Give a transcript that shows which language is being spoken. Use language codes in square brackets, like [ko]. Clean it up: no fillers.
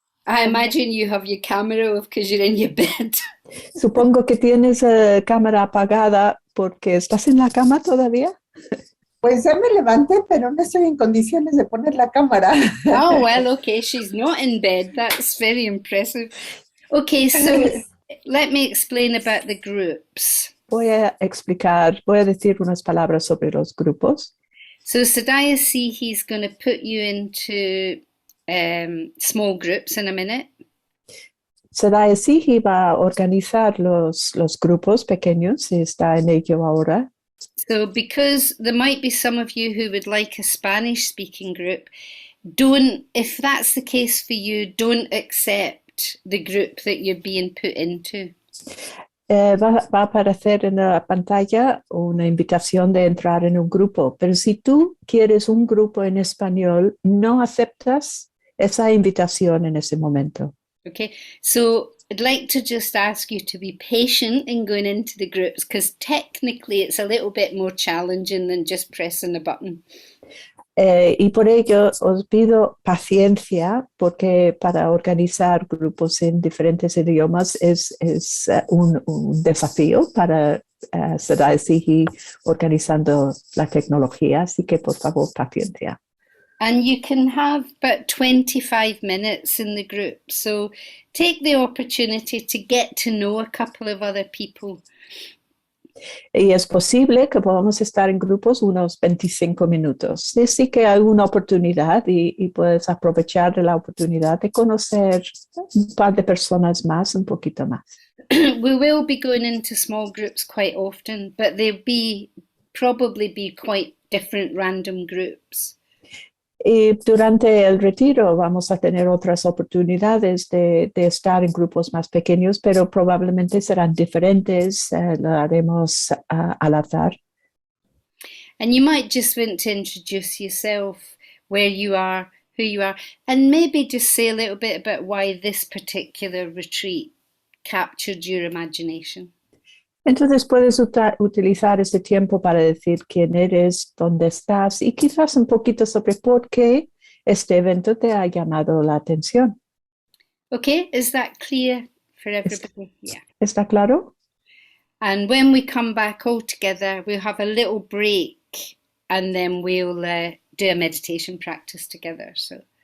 [en] I imagine you have your camera off because you're in your bed. [es] Supongo que tienes cámara apagada porque estás en la cama todavía. Pues ya me levanté, pero no estoy en condiciones de poner la cámara. [en] Oh, well, okay, she's not in bed. That's very impressive. Okay, so let me explain about the groups. [es] Voy a decir unas palabras sobre los grupos. [en] So Sadaya see he's going to put you into small groups in a minute. [es] Sadaya Sigi va a organizar los grupos pequeños y está en ello ahora. [en] So because there might be some of you who would like a Spanish speaking group, if that's the case for you, don't accept the group that you're being put into. [es] Va a aparecer en la pantalla una invitación de entrar en un grupo, pero si tú quieres un grupo en español, no aceptas esa invitación en ese momento. [en] Okay, so I'd like to just ask you to be patient in going into the groups because technically it's a little bit more challenging than just pressing a button. [es] Y por ello os pido paciencia porque para organizar grupos en diferentes idiomas es un desafío para Sadaya Sigi organizando la tecnología, así que por favor paciencia. [en] And you can have about 25 minutes in the group. So take the opportunity to get to know a couple of other people. [es] Y es posible que podamos estar en grupos unos 25 minutos. Así que hay una oportunidad y puedes aprovechar de la oportunidad de conocer un par de personas más, un poquito más. [en] We will be going into small groups quite often, but they'll probably be quite different random groups. [es] Y durante el retiro vamos a tener otras oportunidades de estar en grupos más pequeños, pero probablemente serán diferentes, lo haremos al azar. [en] And you might just want to introduce yourself, where you are, who you are, and maybe just say a little bit about why this particular retreat captured your imagination. [es] Entonces puedes utilizar este tiempo para decir quién eres, dónde estás y quizás un poquito sobre por qué este evento te ha llamado la atención. [en] Okay, is that clear for everybody? Yeah. [es] ¿Está claro? [en] And when we come back all together, we'll have a little break and then we'll do a meditation practice together. So